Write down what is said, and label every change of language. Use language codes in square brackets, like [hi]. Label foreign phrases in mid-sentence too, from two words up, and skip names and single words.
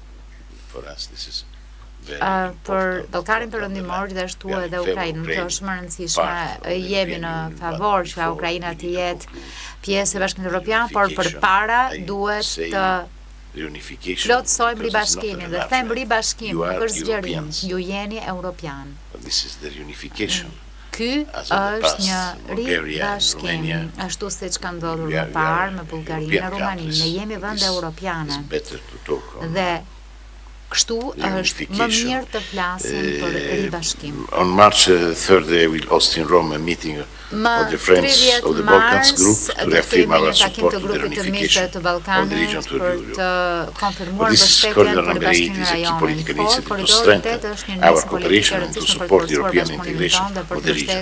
[sq] Për Ballkanin Perëndimor gjithashtu edhe Ukrainën, kjo është më rëndësishme, jemi në favor që Ukraina të jetë pjesë e Bashkimit Evropian, por përpara duhet të plotësojmë ribashkimin dhe them ribashkim, nuk është zgjerim, ju jeni europian. Ky është një ribashkim, ashtu siç ka ndodhur më parë me Bullgarinë dhe Rumaninë, ne jemi vende europiane. Dhe kështu është më mirë të flasim për ribashkim. [en] On March 3rd they will host in Rome a meeting of the friends of the Balkans group to reaffirm our support to the reunification of the region to Europe. But this corridor number 8 is a key political initiative to strengthen our cooperation and to support the European integration of the region.